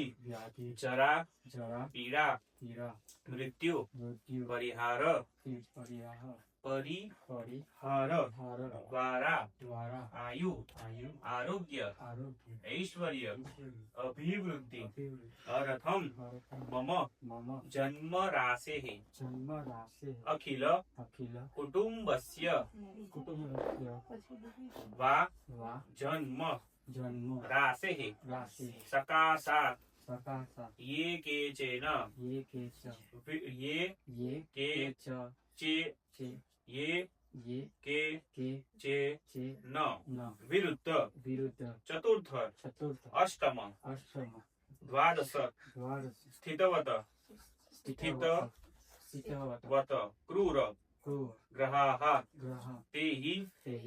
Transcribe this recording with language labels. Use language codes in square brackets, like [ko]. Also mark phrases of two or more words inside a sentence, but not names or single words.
[sa] વ્યાધિ જરા જરા પીડા પીડા મૃત્યુ મૃત્યુ પરિહાર પરિહાર પરિહાર હાર દ્વારા દ્વારા આયુ આયુ આરોગ્ય આરોગ્ય ઐશ્વર્ય અભિવૃદ્ધિ અભિવૃદ્ધિ અર્થમ અર્થમ મમ મમ જન્મ રાશેઃ જન્મ રાશિ અખિલ અખિલ કુટુંબસ્ય કુટુંબસ્ય વા વા જન્મ જન્મ રાશેઃ રાશિ સકાશાત સકાશા ये केचन ये के च ये ये के च चे चे ये ये के के चे चे न न विरुद्ध विरुद्ध चतुर्थ चतुर्थ अष्टम अष्टम द्वादश द्वादश स्थितवत स्थितवत क्रूर क्रूर ग्रहाः ग्रह तेहि तेहि